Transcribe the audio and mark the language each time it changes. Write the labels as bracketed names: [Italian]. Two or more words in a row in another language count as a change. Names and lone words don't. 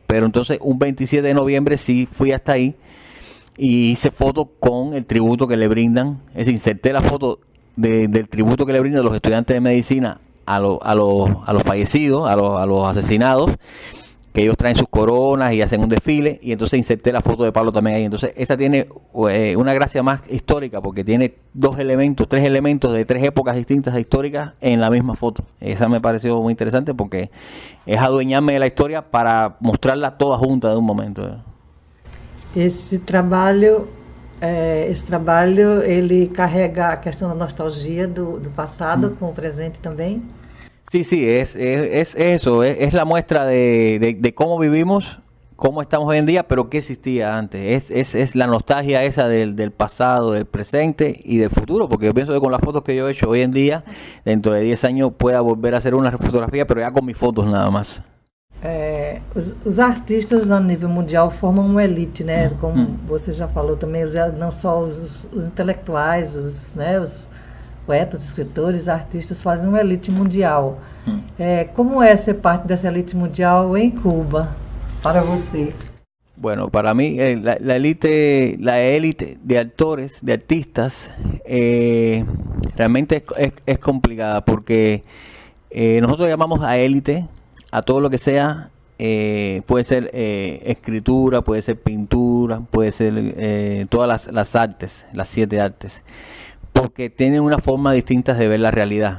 [Spanish] Pero entonces, un 27 de noviembre sí fui hasta ahí, y hice fotos con el tributo que le brindan, es decir, inserté la foto del tributo que le brindan los estudiantes de medicina a los fallecidos, a los asesinados, que ellos traen sus coronas y hacen un desfile, y entonces inserté la foto de Pablo también ahí. Entonces esta tiene una gracia más histórica porque tiene 3 elementos de 3 épocas distintas históricas en la misma foto. Esa me pareció muy interesante porque es adueñarme de la historia para mostrarla toda junta de un momento. [Portuguese] Esse trabalho, ele carrega a questão da nostalgia do passado com o presente também? [Spanish] Sí, es eso, es la muestra de cómo vivimos, cómo estamos hoy en día, pero qué existía antes. Es la nostalgia esa del pasado, del presente y del futuro, porque yo pienso que con las fotos que yo he hecho hoy en día, dentro de 10 años pueda volver a hacer una fotografía, pero ya con mis fotos nada más. [Portuguese] Os artistas a nível mundial formam uma elite, né? Como você já falou também, não só os intelectuais, os poetas, escritores, artistas fazem uma elite mundial. Como é ser parte dessa elite mundial em Cuba, para você? [Spanish] Bueno, para mí la élite de actores, de artistas, realmente es complicada porque nosotros llamamos a élite a todo lo que sea, puede ser escritura, puede ser pintura, puede ser todas las artes, las 7 artes, porque tienen una forma distinta de ver la realidad.